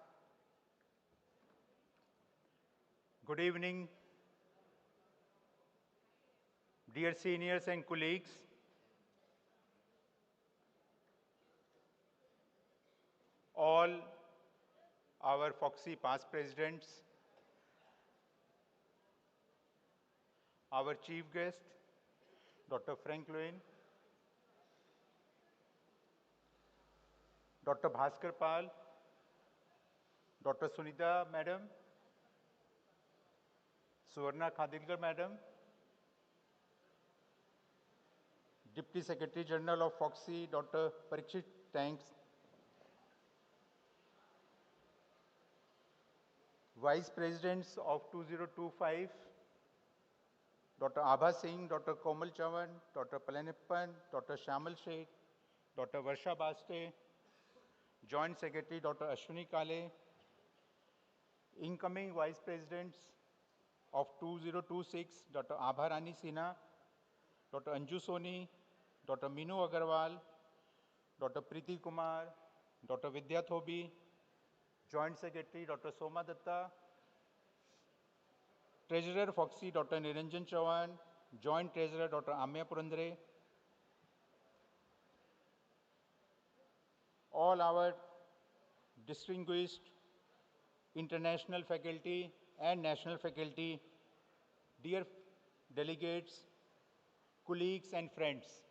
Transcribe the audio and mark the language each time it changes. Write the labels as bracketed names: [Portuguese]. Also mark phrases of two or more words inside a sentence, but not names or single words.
[English] Good evening, dear seniors and colleagues. All our FOGSI past presidents, our chief guest, Dr. Frank Lewin, Dr. Bhaskar Pal, Dr. Sunita Madam, Suvarna Khadilkar Madam, Deputy Secretary General of FOGSI, Dr. Parikshit Tanks, Vice Presidents of 2025, Dr. Abha Singh, Dr. Komal Chavan, Dr. Palanippan, Dr. Shamal Sheikh, Dr. Varsha Baste, Joint Secretary Dr. Ashwini Kale, incoming Vice Presidents of 2026, Dr. Abha Rani Sinha, Dr. Anju Soni, Dr. Minu Agarwal, Dr. Preeti Kumar, Dr. Vidya Thobi, Joint Secretary Dr. Soma Datta, Treasurer FOGSI Dr. Niranjan Chavan, Joint Treasurer Dr. Ameya Purandare, all our distinguished international faculty and national faculty, dear delegates, colleagues and friends.